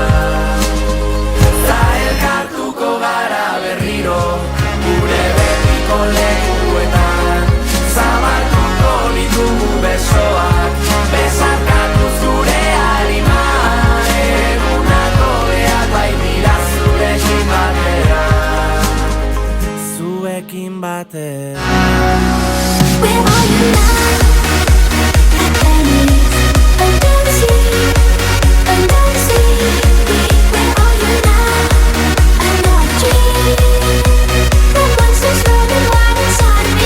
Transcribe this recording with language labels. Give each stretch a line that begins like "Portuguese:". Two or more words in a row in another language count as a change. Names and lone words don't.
Basque: Ta elkartuko gara berriro, gure betiko lekuetan. Zabalduko ditugu besoak, besarkatuz gure arimak. Egunako beak baitira zurekin batera. Zuekin batera.
English: Where are you now? At Venice, under the sea, under the sea. Where are you now? I know I dream. The monsters running wild inside me.